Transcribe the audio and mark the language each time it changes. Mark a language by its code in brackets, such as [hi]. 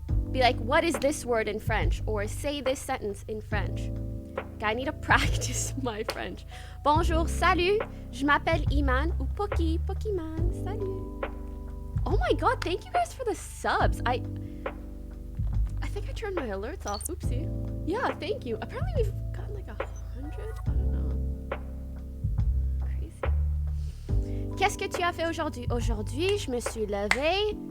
[en] Be like, what is this word in French? Or say this sentence in French. I need to practice my French. [fr] Bonjour, salut, je m'appelle Iman, ou Poki, Pokiman, salut. [en] Oh my god, thank you guys for the subs. I think I turned my alerts off, oopsie. Yeah, thank you. Apparently we've gotten like 100, I don't know. Crazy. [fr] Qu'est-ce que tu as fait aujourd'hui? Aujourd'hui, je me suis levée.